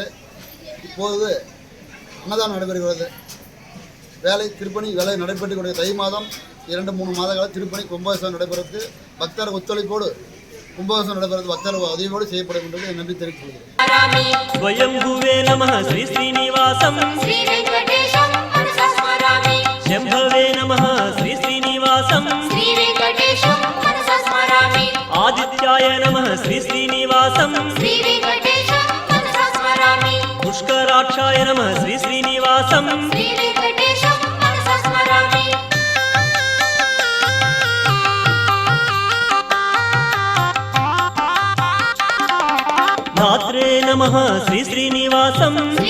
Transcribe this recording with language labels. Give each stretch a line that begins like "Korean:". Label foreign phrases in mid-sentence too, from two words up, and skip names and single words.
Tamil: இப்போது அன்னதானம் நடைபெறுகிறது. வேலை திருப்பணி வேலை நடைபெற்றுக் கொண்டிருக்கிறது. தை மாதம் 2-3 மாதங்கள் திருப்பணி கும்பாபிஷேகம் நடைபெறுவது பக்தர் ஒத்துழைப்போடு கும்பாபிஷேகம் நடைபெறுவது பக்தர் உதவியோடு செய்யப்படும் என்று நன்றி தெரிவித்துக் கொள்கிறேன்.
Sanskrit: स्वयम्भुवे नमः श्री श्रीनिवासम् शम्भवे नमः श्री श्रीनिवासम् आदित्याय नमः श्री श्रीनिवासम् पुष्कराक्षाय नमः श्री श्रीनिवासम् धात्रे नमः श्री श्रीनिवासम्